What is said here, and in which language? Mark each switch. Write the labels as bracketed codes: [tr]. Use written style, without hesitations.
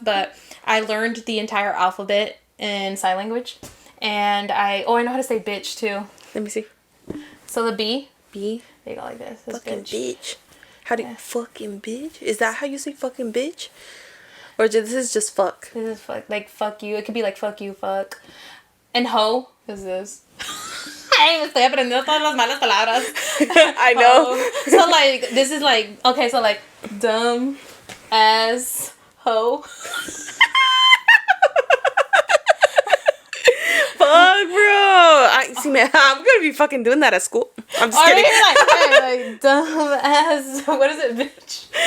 [en] But I learned the entire alphabet in sign language, and I know how to say bitch too. Let me see. So the B, they go like this. Fucking bitch. How do you fucking bitch? Is that how you say fucking bitch? Or this is just fuck? This is fuck. Like, fuck you. It could be like, fuck you, fuck. And hoe is this. [es] Ay, me estoy aprendiendo todas las malas palabras. [en] I know. So, like, this is like, okay, so, like, dumb as hoe. Fuck, bro. I'm gonna be fucking doing that at school. I'm just kidding. Like, dumb as, what is it, bitch?